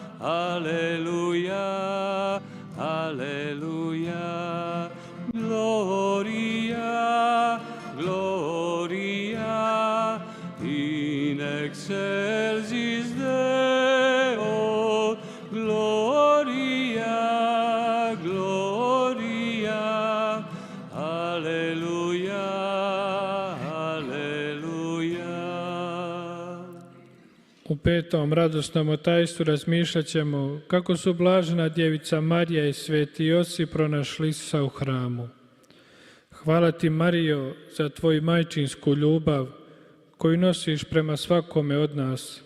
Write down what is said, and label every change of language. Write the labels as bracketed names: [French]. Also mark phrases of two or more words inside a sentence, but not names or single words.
[Latin] Alleluia, Alleluia, Gloria, Gloria, in excelsis Deo, Gloria, Gloria, Alleluia, Alleluia. [Croatian] U petom radosnom tajstvu razmišljat ćemo kako su blažena djevica Marija i sveti Josip pronašli Isusa u hramu. Hvala ti, Marijo, za tvoju majčinsku ljubav koju nosiš prema svakome od nas.